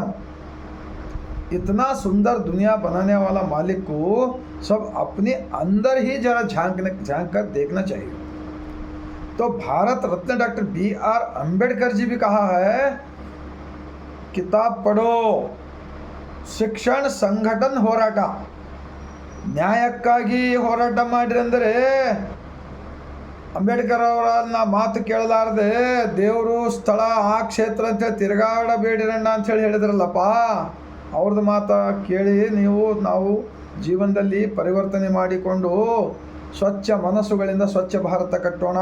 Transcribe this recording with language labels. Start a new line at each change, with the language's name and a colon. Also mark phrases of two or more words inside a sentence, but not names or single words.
Hindi: इतना सुंदर दुनिया बनाने वाला मालिक को सब अपने अंदर ही जरा झांक कर देखना चाहिए. तो भारत रत्न डॉक्टर BR अंबेडकर जी भी कहा है, किताब पढ़ो,
Kannada: ಶಿಕ್ಷಣ ಸಂಘಟನ್ ಹೋರಾಟ, ನ್ಯಾಯಕ್ಕಾಗಿ ಹೋರಾಟ ಮಾಡಿರಿ ಅಂದರೆ ಅಂಬೇಡ್ಕರ್ ಅವರನ್ನ ಮಾತು ಕೇಳಲಾರದೆ ದೇವರು ಸ್ಥಳ ಆ ಕ್ಷೇತ್ರ ಅಂತೇಳಿ ತಿರುಗಾಡಬೇಡಿರಣ್ಣ ಅಂಥೇಳಿ ಹೇಳಿದ್ರಲ್ಲಪ್ಪ, ಅವ್ರದ್ದು ಮಾತು ಕೇಳಿ ನಾವು ಜೀವನದಲ್ಲಿ ಪರಿವರ್ತನೆ ಮಾಡಿಕೊಂಡು ಸ್ವಚ್ಛ ಮನಸ್ಸುಗಳಿಂದ ಸ್ವಚ್ಛ ಭಾರತ ಕಟ್ಟೋಣ.